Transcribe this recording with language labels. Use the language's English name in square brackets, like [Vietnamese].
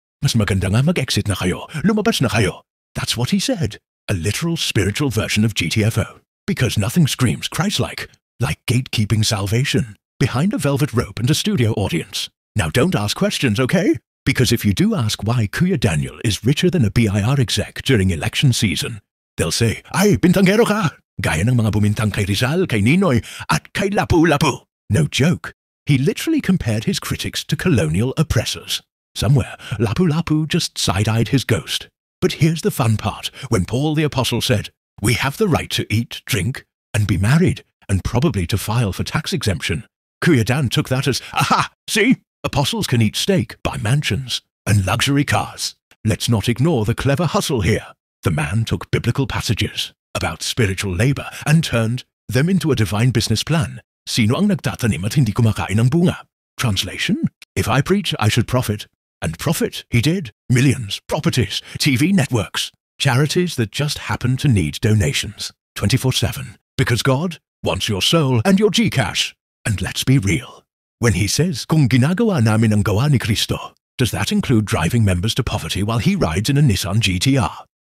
[English] Mas maganda nga mag-exit na kayo, lumabas na kayo. That's what he said, a literal spiritual version of GTFO. Because nothing screams Christ-like, like gatekeeping salvation, behind a velvet rope and a studio audience. Now don't ask questions, okay? Because if you do ask why Kuya Daniel is richer than a BIR exec during election season, they'll say, "Ay, bintangero ka!" [Filipino] Gaya ng mga bumintang kay Rizal, kay Ninoy, at kay Lapu-Lapu. [English] No joke. He literally compared his critics to colonial oppressors. Somewhere, Lapu-Lapu just side-eyed his ghost. But here's the fun part, when Paul the Apostle said, "We have the right to eat, drink, and be married, and probably to file for tax exemption." Kuya Dan took that as, "Aha! See? Apostles can eat steak, buy mansions, and luxury cars." Let's not ignore the clever hustle here. The man took biblical passages about spiritual labor and turned them into a divine business plan. [Filipino] Sino ang nagtatanim at hindi kumakain ng bunga? [English] Translation? If I preach, I should profit. And profit, he did. Millions, properties, TV networks, charities that just happen to need donations 24/7. Because God wants your soul and your Gcash. And let's be real. When he says, "Kung ginagawa namin ang gawa ni Cristo," does that include driving members to poverty while he rides in a Nissan GTR?